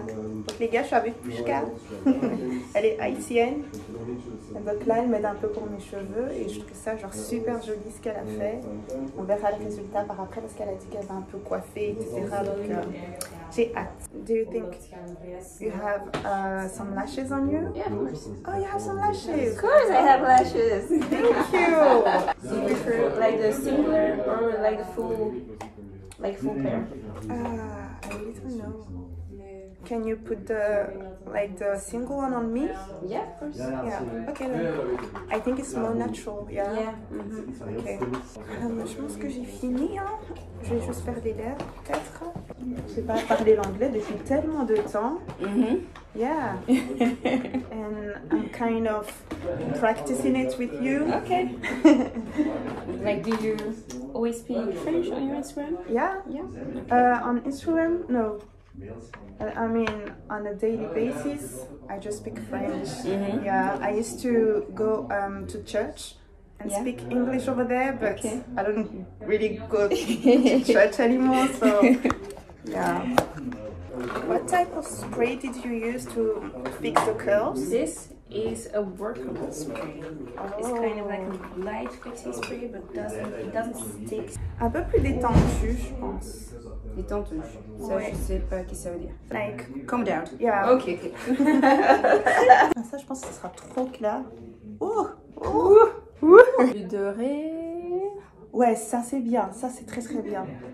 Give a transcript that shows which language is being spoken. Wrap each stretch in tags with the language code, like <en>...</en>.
<fr>Donc les gars, je suis avec Pushka. Elle est haïtienne. Et donc là, elle m'aide un peu pour mes cheveux et je trouve ça genre super joli ce qu'elle a fait. On verra le résultat par après parce qu'elle a dit qu'elle va un peu coiffer, etc. Donc j'ai hâte.</fr> <en>Do you think you have some lashes on you? Yeah, of course. Oh, you have some lashes. Of course, I have lashes. Thank you. Do you prefer like the singular or like the full pair? I really don't know. Can you put the single one on me? Yeah, of course. Yeah. Okay then. I think it's more natural. Yeah. Yeah.</en> <fr>Ok. Je pense que j'ai fini. Hein. Je vais juste faire des lèvres peut-être. Je sais pas parler l'anglais depuis tellement de temps.</fr> <en>Yeah. And I'm kind of practicing it with you. Okay. Like, do you always speak French on your Instagram? Yeah. Yeah. On Instagram, no. I mean, on a daily basis, I just speak French. Yeah, I used to go to church and speak English over there, but I don't really go to church anymore, so yeah. What type of spray did you use to fix the curls? This is a workable spray. It's kind of like a light fixing spray, but it doesn't stick.</en> <fr>Un peu plus détendu, je pense. Détendu. Ça, je sais pas ce que ça veut dire.</fr> <en>Like, calm down. Yeah. Ok.</en> <fr>Ça, je pense que ce sera trop clair. Oh, Du doré. ouais, ça c'est bien. Ça c'est très très bien.</fr>